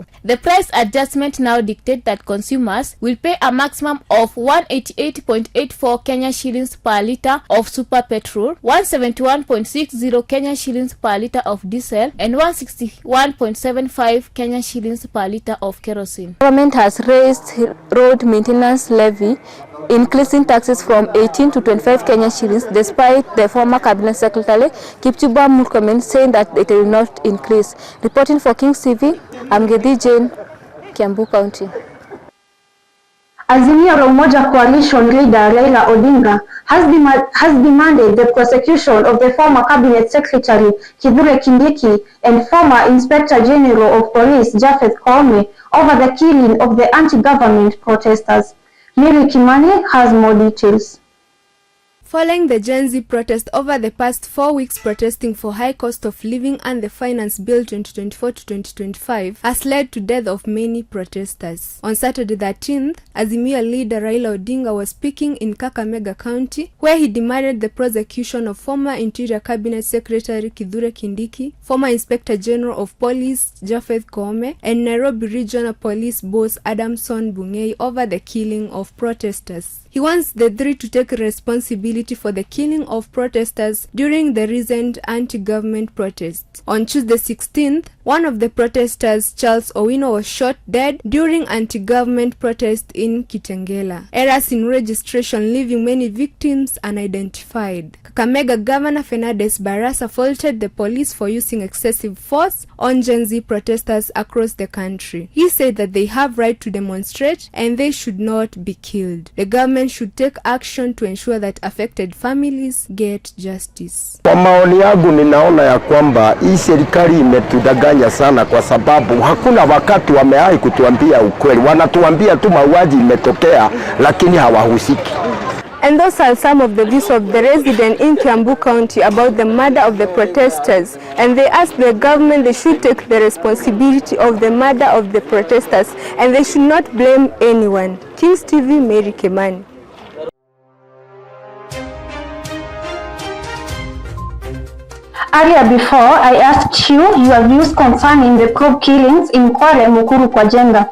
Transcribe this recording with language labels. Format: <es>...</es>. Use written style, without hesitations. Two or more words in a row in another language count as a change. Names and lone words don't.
<en>The price adjustment now dictates that consumers will pay a maximum of 188.84 Kenya shillings per litre of super petrol, 171.60 Kenya shillings per litre of diesel, and 161.75 Kenya shillings per litre of kerosene. Government has raised road maintenance levy, increasing taxes from 18 to 25 Kenya shillings, despite the former Cabinet Secretary Kipchumba Murkomen saying that it will not increase. Reporting for Kings TV, I'm Gedi Jane, Kiambu County. Azimio la Umoja Coalition leader Raila Odinga has demanded the prosecution of the former Cabinet Secretary Kithure Kindiki and former Inspector General of Police Japhet Koome over the killing of the anti-government protesters. Mary Kimani has more details. Following the Gen Z protest over the past 4 weeks, protesting for high cost of living and the Finance Bill 2024 to 2025 has led to death of many protesters. On Saturday 13th, Azimio leader Raila Odinga was speaking in Kakamega County, where he demanded the prosecution of former Interior Cabinet Secretary Kithure Kindiki, former Inspector General of Police Japhet Koome, and Nairobi Regional Police Boss Adamson Bungei over the killing of protesters. He wants the three to take responsibility for the killing of protesters during the recent anti-government protests. On Tuesday 16th, one of the protesters, Charles Owino, was shot dead during anti-government protest in Kitengela. Errors in registration leaving many victims unidentified. Kakamega Governor Fernandes Barasa faulted the police for using excessive force on Gen Z protesters across the country. He said that they have right to demonstrate and they should not be killed. The government should take action to ensure that affected families get justice.</en> <sw>Kwa maoni yangu ninaona ya kwamba hii serikali imetudanganya sana, kwa sababu hakuna wakati wamewahi kutuambia ukweli. Wanatuambia tu mauaji imetokea lakini hawahusiki.</sw> <en>And those are some of the views of the resident in Kiambu County about the murder of the protesters. And they asked the government they should take the responsibility of the murder of the protesters and they should not blame anyone. Kings TV, Mary Kimani. Earlier before, I asked you your views concerning the probe killings in Quarry, Mukuru, Njenga.</en>